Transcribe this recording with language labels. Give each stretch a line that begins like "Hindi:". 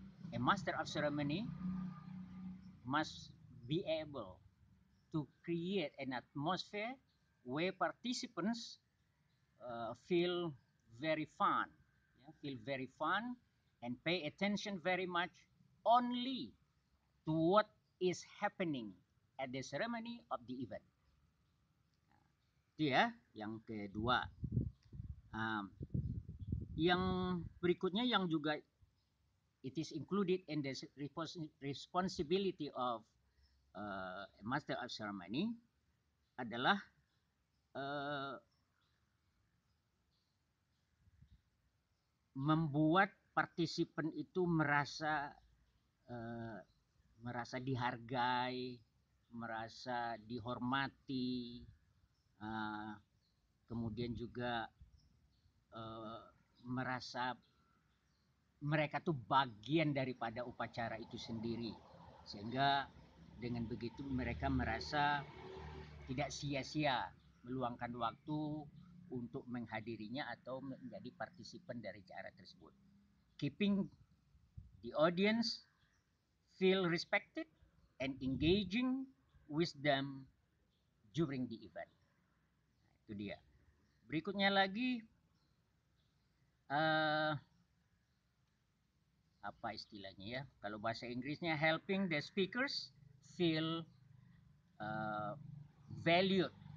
English: A master of ceremony must be able to create an atmosphere where participants feel very fun, yeah, feel very fun, and pay attention very much only to what is happening at the ceremony of the event.
Indonesian: Itu ya, yang kedua.
English: Um,
Indonesian: yang berikutnya yang juga
English: it is included in the responsibility of master of ceremony
Indonesian: adalah
English: uh,
Indonesian: membuat partisipan itu uh, merasa dihargai, merasa dihormati, uh, kemudian juga merasa mereka tuh bagian daripada upacara itu sendiri, sehingga dengan begitu mereka merasa tidak sia-sia meluangkan waktu untuk menghadirinya atau menjadi partisipan dari acara tersebut.
English: Keeping the audience feel respected and engaging with them during the event.
Indonesian: Nah, itu dia. Berikutnya lagi uh, apa istilahnya ya? Kalau bahasa Inggrisnya
English: helping the speakers feel uh, valued.